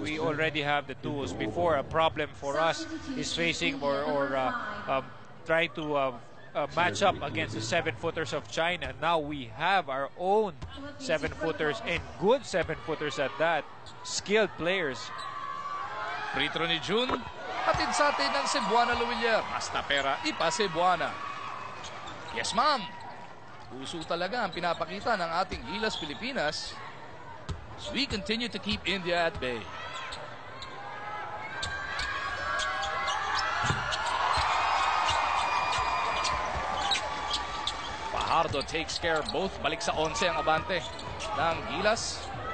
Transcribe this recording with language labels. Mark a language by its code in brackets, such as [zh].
[en] We already have the tools. Before, a problem for us is facing or trying to match up against the 7-footers of China. Now we have our own 7-footers and good 7-footers at that. Skilled players. [tl] Free throw ni Jun. Hatid sa atin ng Cebuana Luwilier. Basta pera, ipa Cebuana. [en] Yes, ma'am. [tl] Puso talaga ang pinapakita ng ating Gilas Pilipinas [en] as we continue to keep India at bay. Fajardo takes care of both. [tl] Balik sa 11 ang abante ng Gilas.